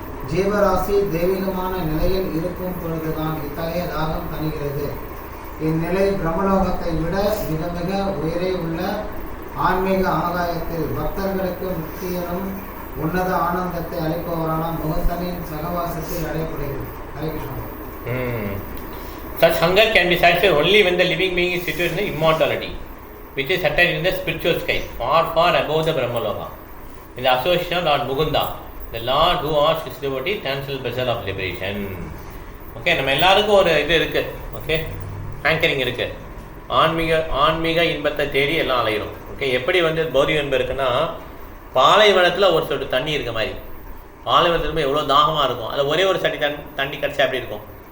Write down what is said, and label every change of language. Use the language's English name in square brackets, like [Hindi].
[Tamil] ஜீவராசி தெய்வீகமான நிலையில் இருக்கும் பொழுதுதான் இத்தகைய தாகம் தணிகிறது. இந்நிலை பிரம்மலோகத்தை விட மிக மிக உயரே உள்ள ஆன்மீக ஆகாயத்தில் பக்தர்களுக்கு முக்தியனும் உன்னத ஆனந்தத்தை அளிப்பவரான முகத்தனின் சகவாசத்தில் அடையப்படுகிறது. Hare Krishna. [English] Such hunger can be satisfied only when the living being is situated in immortality. which is settled in the spiritual sky, far, far above the Brahmaloka. In the association of Lord Mukunda, the Lord who asks his devotee, transcendental vessel of liberation. [Tamil] Okay, நம்ம எல்லாருக்கும் ஒரு இது இருக்குது. Okay, anchoring இருக்குது. ஆன்மீக இன்பத்தை தேடி எல்லாம் அலையிடும். ஓகே, எப்படி வந்து பௌதிக இன்பம் இருக்குன்னா, பாலைவனத்தில் ஒரு சொட்டு தண்ணி இருக்க மாதிரி. பாலைவனத்தில் எவ்வளோ தாகமாக இருக்கும், அதில் ஒரே ஒரு சட்டி தண்ணி கிடச்சா அப்படி இருக்கும்.